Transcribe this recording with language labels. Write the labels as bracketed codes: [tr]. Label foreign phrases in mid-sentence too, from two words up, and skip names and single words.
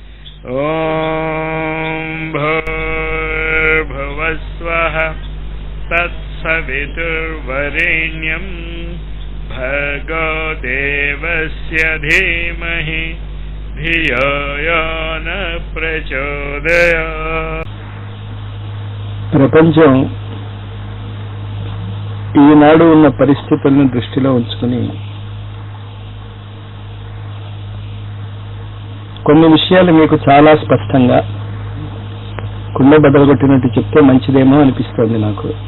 [sa] ॐ भूर्भुवः स्वः तत्सवितुर्वरेण्यं भर्गो देवस्य धीमहि धियो यो न प्रचोदयात्। [te] ప్రపంచం ఈనాడు ఉన్న పరిస్థితులను దృష్టిలో ఉంచుకుని కొన్ని విషయాలు మీకు చాలా స్పష్టంగా కుండ బదలగొట్టినట్టు చెప్తే మంచిదేమో అనిపిస్తోంది నాకు.